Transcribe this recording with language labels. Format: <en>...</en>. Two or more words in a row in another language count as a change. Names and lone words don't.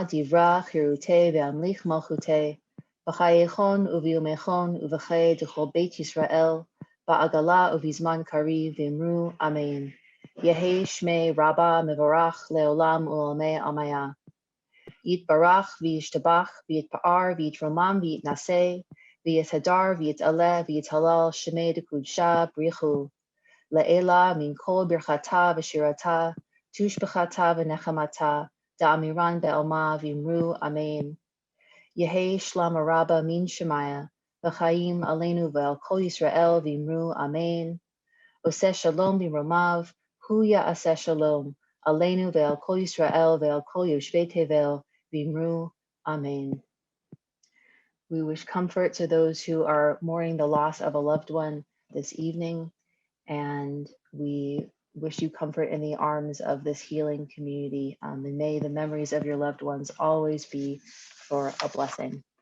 <arc>די ברא כרעותה וימליך מלכותה בחייכון וביומיכון ובחיי דכל בית ישראל בעגלא ובזמן קריב ואמרו אמן. יהא שמה רבא מברך לעלם ולעלמי עלמיא. יתברך וישתבח ויתפאר ויתרומם ויתנשא ויתהדר ויתעלה ויתהלל שמה דקודשא בריך הוא. לעילא מן כל ברכתא ושירתא תשבחתא ונחמתא דאמירן בעלמא ואמרו אמן. יהא שלמא רבא מן שמיא וחיים עלינו ועל כל ישראל ואמרו אמן.</arc> <he>עושה שלום במרומיו הוא יעשה שלום עלינו ועל כל ישראל ועל כל יושבי תבל ואמרו אמן.</he> <en>We wish comfort to those who are mourning the loss of a loved one this evening. And we wish you comfort in the arms of this healing community. And may the memories of your loved ones always be for a blessing.</en>